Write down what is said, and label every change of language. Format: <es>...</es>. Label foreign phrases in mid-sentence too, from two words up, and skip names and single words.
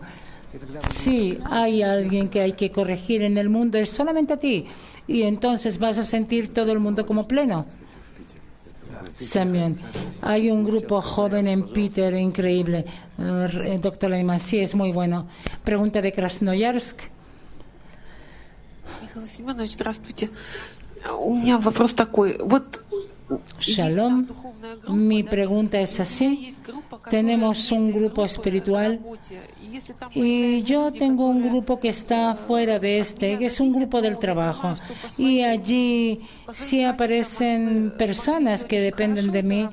<es>Si hay alguien que hay que corregir en el mundo, es solamente a ti, y entonces vas a sentir todo el mundo como pleno. Semyon, hay un grupo joven en Peter increíble. Doctor Leitman, sí, es muy bueno. Pregunta de Krasnoyarsk.</es> <ru>Михаил Семенович, здравствуйте. У меня вопрос такой. Вот</ru> <es>Shalom. Mi pregunta es así. Tenemos un grupo espiritual y yo tengo un grupo que está fuera de que es un grupo del trabajo. Y allí sí aparecen personas que dependen de mí.</es>